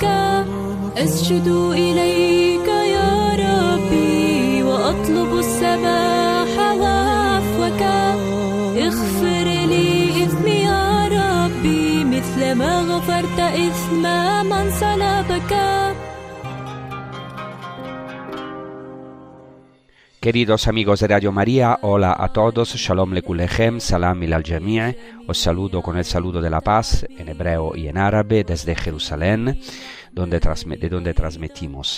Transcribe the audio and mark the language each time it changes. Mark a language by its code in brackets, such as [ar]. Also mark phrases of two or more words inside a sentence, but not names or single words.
[ar] أسجد إليك يا ربي وأطلب السماح وعفوك اغفر لي إثمي يا ربي مثل ما غفرت إثم من صلبك. [es] Queridos amigos de Radio María, hola a todos, [he] שלום לכולכם, [ar] سلام الجميع'. [es] Os saludo con el saludo de la paz en hebreo y en árabe desde Jerusalén, de donde transmitimos.